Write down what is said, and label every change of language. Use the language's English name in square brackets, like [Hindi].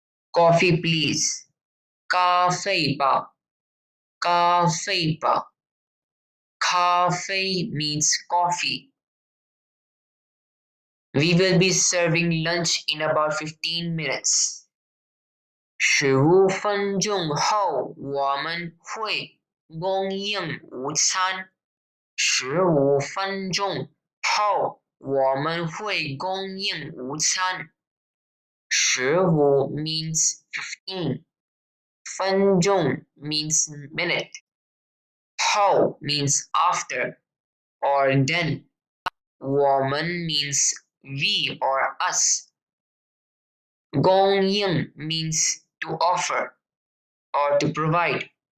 [English] Coffee please. [Chinese] 咖啡吧。咖啡吧。 [English] 咖啡 means coffee. We will be serving lunch in about 15 minutes. [Chinese] 15分钟后我们会供应午餐。 15分钟后我们会供应午餐。 [English] 15 means 15. 分钟 means minute. 后 means after or then. 我们 means we or us. 供应 means to offer or to provide.